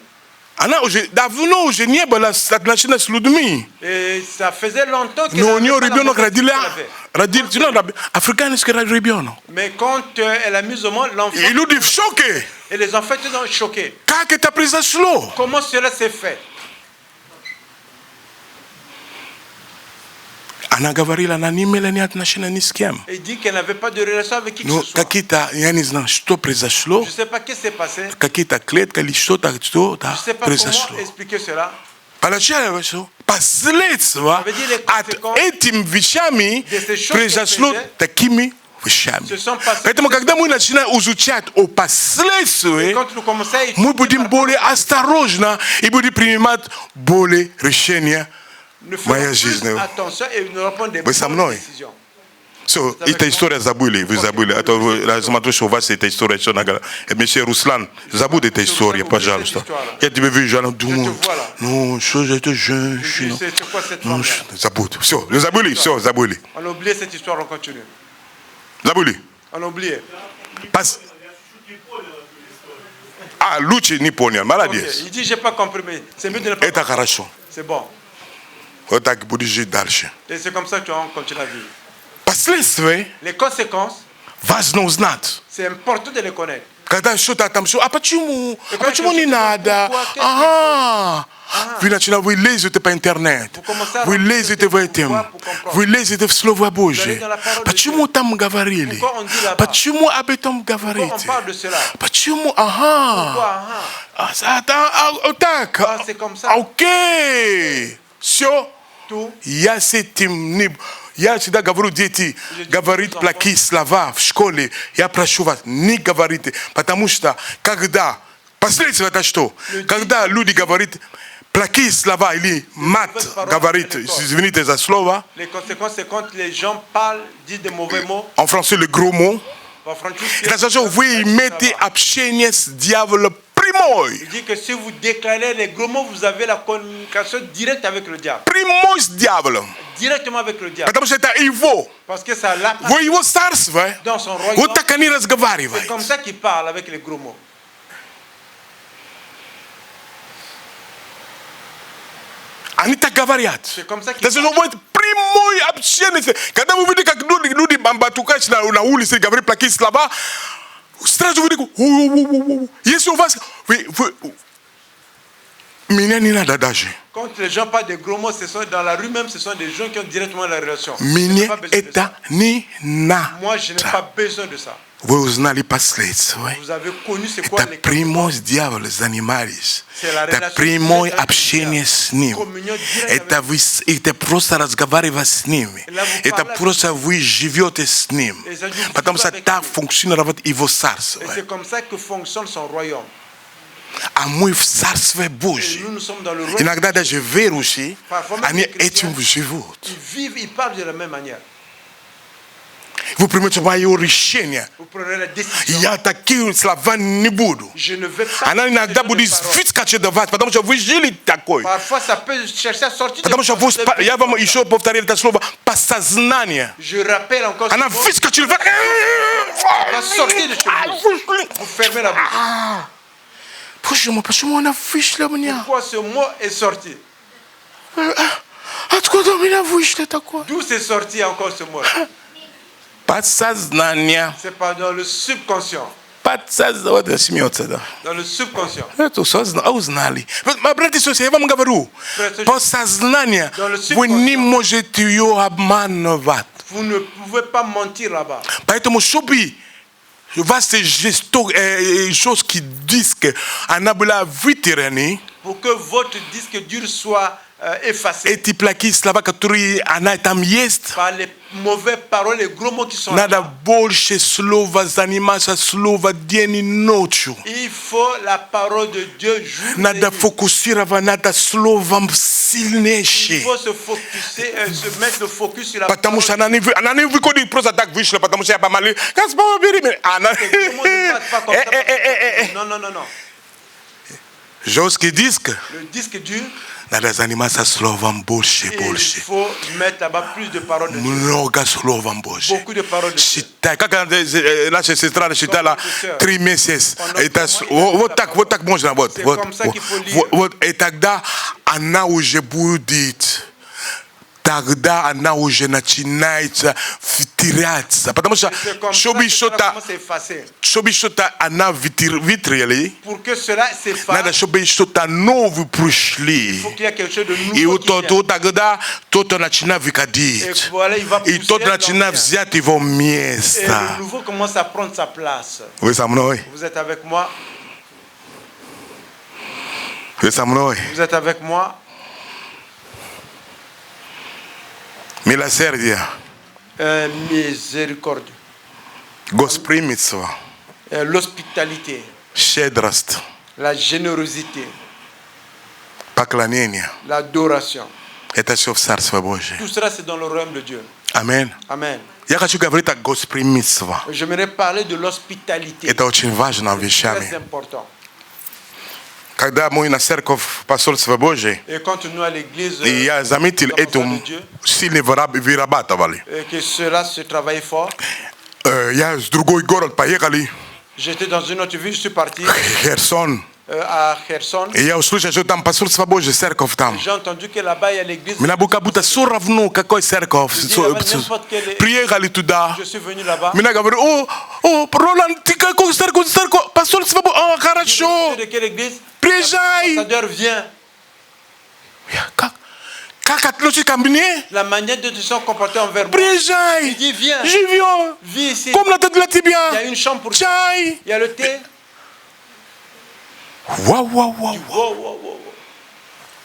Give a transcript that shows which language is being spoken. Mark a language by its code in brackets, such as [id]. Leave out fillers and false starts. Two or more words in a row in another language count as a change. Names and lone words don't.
[ru] она уже давно уже не была отношения с людьми. [fr] et ça faisait longtemps qu'elle [ru] Но у нее [fr] n'avait pas [ru] ребенок [fr] l'enfant qu'elle avait. [ru] родил африканский ребенок. [fr] Mais quand elle a mis au monde l'enfant, [ru] И люди в шоке. [fr] et les enfants étaient choqués. [ru] Как это произошло? [fr] Comment cela s'est fait? [ru] Она говорила, она не имела ни отношения ни с кем. [fr] Il dit qu'elle n'avait pas de relation avec qui que [ru] Но [fr] ce soit. [ru] какие-то, я не знаю, что произошло, [fr] Je ne sais pas qu'est-ce qui s'est passé. [ru] какие-то клетки или что-то [fr] Je ne sais pas [ru] произошло. [fr] comment expliquer cela. [ru] Поначалу последствия от этим вещами произошло такими вещами. Поэтому, когда мы начинаем изучать о [fr] Et [ru] последствиях, [fr] quand nous commençons à étudier [ru] мы будем более осторожны и будем принимать более решения. [fr] nous faisons [ru] моя [fr] plus [ru] жизнь. [fr] attention et nous reprenons des [ru] Вы со [fr] bonnes [ru] мной? [fr] décisions. [ru] Все, эта история забыли, вы забыли. А то я смотрю, что у вас эта история, что нагадала. Месье Руслан, забудь эту историю, пожалуйста. Я тебя вижу, она думает, ну, что за эта женщина? [fr] C'est quoi cette [ru] Ну, [fr] femme-là? [ru] забудь. Все, забыли, все, забыли. [fr] On a oublié cette histoire, on continue. [ru] Забыли. [fr] On a oublié. [ru] Лучше не понял, Ok. молодец. [fr] Il dit, j'ai pas compris, mais c'est mieux de ne pas [ru] Это [fr] comprendre. [ru] хорошо. [fr] C'est bon. [ru] Вот так будешь жить дальше. [fr] Et c'est comme ça que tu vas continuer à vivre. [ru] Последствия [fr] Les conséquences, [ru] важно узнать. [fr] c'est important de les connaître. [ru] Когда что-то там, а почему? А когда почему не что-то, надо? [fr] pourquoi, qu'est-ce [ru] Ага. Вы начинаете, вы лезете по интернету, вы лезете в этом, вы лезете в Слово Божие. Почему там говорили? Почему об этом [fr] Pourquoi on [ru] говорите? [fr] parle de cela? [ru] Почему? [fr] Pourquoi? [ru] Ага. Так. [fr] Ah, c'est comme ça. [ru] Окей. Все. [fr] tout. [ru] Я с этим не... Я всегда говорю, дети, говорит плохие слова в школе, я прошу вас, не говорите, потому что когда... Последствия это что? Когда люди говорят плохие слова или мат говорит, извините за слово, [fr] Les conséquences, c'est quand les gens parlent, disent des mauvais mots. en français le gros mot, Il [ru] вы имеете общение с дьяволом прямой. [fr] dit que si vous déclarez les gros mots, vous avez la communication directe avec le diable. [ru] Прямой с дьяволом. [fr] Directement avec le diable. [ru] Потому что это его. [fr] Parce que ça l'a [ru] В его царстве. [fr] dans son royaume. [ru] Вот так они [fr] C'est [ru] разговаривают. [fr] comme ça qu'il parle avec les gros mots. [ru] Они так говорят. [fr] C'est comme ça qu'il [ru] Это же [fr] parle. [ru] вот прямое общение. Когда вы видите, как люди бамбатукать на улице говорят плохие слова, сразу вы говорите, если у вас... Меня не надо даже. [fr] Quand les gens parlent des gros mots, ce sont dans la rue même, ce sont des gens qui ont directement la relation. [ru] Мне это не [fr] Moi, je n'ai [ru] надо. [fr] pas besoin de ça. [ru] Вы узнали последствия. [fr] Vous avez connu c'est quoi [ru] Это [fr] les [ru] прямой с дьяволом занимались. [fr] C'est la [ru] Это [fr] relation [ru] прямое [fr] directe avec [ru] общение [fr] le [ru] с [fr] diable. [ru] ним. [fr] Communion directe avec [ru] Это просто разговаривать с ними. [fr] Et là, vous [ru] Это [fr] parlez [ru] просто вы живете с ним. [fr] Et ça, vous [ru] Потому [fr] vivez [ru] что [fr] avec [ru] так [fr] lui. [ru] функционирует его царство. [fr] Et c'est comme ça que fonctionne son royaume. [ru] А мы в царстве [fr] Et [ru] Божьем. [fr] nous, nous sommes dans le royaume. [ru] Иногда даже верующие, [fr] Parfois même [ru] они [fr] les chrétiens, [ru] этим живут. [fr] Ils vivent, ils parlent de la même manière. [ru] Вы примете мое решение. [fr] Vous prenez la décision. [ru] Я такие слова не буду. [fr] Je ne vais pas. [ru] Она иногда [fr] ce genre de [ru] будет [fr] paroles. [ru] выскочить до вас, потому что вы жили такой. [fr] Parfois, ça peut chercher à sortir. [ru] Потому что вы, я вам еще повторил это слово, подсознание. [fr] Je rappelle encore. [ru] Она [fr] ce mot. [ru] выскочила. [fr] Va sortir de chez vous. Vous fermez la bouche. [ru] Почему она вышла у меня? [fr] Pourquoi ce mot est sorti? [ru] Откуда у меня вышло такое? [fr] D'où c'est sorti encore ce mot? [ru] Подсознание. [fr] C'est pas dans le subconscient. [ru] Подсознание. Вот смеется, да. [fr] Dans le subconscient. [ru] Это узнали. Братья и сестры, я вам говорю, подсознание, вы не можете ее обманывать. [fr] Vous ne pouvez pas mentir là-bas. [ru] Поэтому, чтобы у вас есть [fr] choses qui disent qu'Anna [ru] была вытеряна, [fr] Pour que votre disque dur soit effacé [ru] эти плохие слова, которые она там есть, [fr] par les mauvaises paroles, les gros mots qui sont [ru] надо [fr] là. [ru] больше слова заниматься, слова день и ночью. [fr] Il faut la parole de Dieu jour et [ru] Надо [fr] nuit. [ru] фокусировать, надо словом [fr] Il [ru] сильнейшее. [fr] faut se focuser, se mettre le focus sur la [ru] Потому что [fr] parole. [ru] она не выходит просто так вышла, потому что я помолил. Господь, бери меня. Она... [fr] Tout le monde ne passe pas comme ça. Non, non, non, non. [ru] Жесткий диск. [fr] Le disque dur, [ru] Надо заниматься словом больше, [fr] il [ru] больше. [fr] faut mettre là-bas plus de paroles de Dieu. [ru] Много словом Божьим. [fr] Beaucoup de paroles de Dieu. [ru] Считай, как наша сестра считала 3 месяца. Это вот так можно. Вот. И тогда она уже будет. Тогда она уже начинает теряться. Потому что, [fr] C'est comme ça [ru] чтобы [fr] que cela commence à effacer. [ru] что-то она вытрели, [fr] Pour que cela [ru] надо, [fr] s'efface, [ru] чтобы что-то новое [fr] il [ru] пришли. [fr] faut qu'il y ait quelque chose de [ru] И [fr] nouveau [ru] вот [fr] qui vient. [ru] тогда кто-то начинает [fr] Et [ru] выходить. [fr] voilà, il va [ru] И [fr] pousser [ru] тот начинает [fr] l'ancien. [ru] взять его [fr] Et le [ru] место. [fr] nouveau commence à prendre sa place. [ru] Вы со мной? [fr] Vous êtes avec moi? [ru] Вы со мной? [fr] Vous êtes avec moi? [ru] Милосердие, [fr] Miséricorde. [ru] гостеприимство, [fr] L'hospitalité, [ru] щедрость, [fr] la générosité, [ru] поклонение. [fr] l'adoration. [ru] Это все в Царство Божие. [fr] Tout cela, c'est dans le royaume de Dieu. [ru] Аминь. [fr] Amen. [ru] Я хочу говорить о гостеприимстве. [fr] J'aimerais parler de l'hospitalité. [ru] Это очень важно [fr] Très [ru] вещами. [fr] important. [ru] Когда мы на церковь посольства Божие, [fr] Et quand nous à l'église, [ru] и я заметил, это сильно вырабатывали. [fr] que cela se travaille fort. [ru] Я с другой город поехали, [fr] J'étais dans une autre ville, je suis parti [ru] Херсон. [fr] à Kherson. [ru] И я услышал, что там посольство Божие, церковь там. [fr] J'ai entendu que là-bas, il y a l'église. [ru] Меня как будто все равно, какой церковь. Приехали туда. [fr] Je suis venu là-bas. [ru] Меня говорят, о, Роланд, ты какой церковь, посольство Божие, хорошо, [fr] De quelle église? [ru] приезжай. [fr] L'ambassadeur vient. [ru] Как относится ко мне? [fr] La manière de se comporter envers moi. [ru] Приезжай, [fr] Il dit, viens. [ru] живем, [fr] Viens ici. [ru] комната для [fr] Il y a [ru] тебя, [fr] une chambre pour toi. [ru] чай. [fr] Il y a le thé. [ru] Вау. Wow, wow, wow, wow.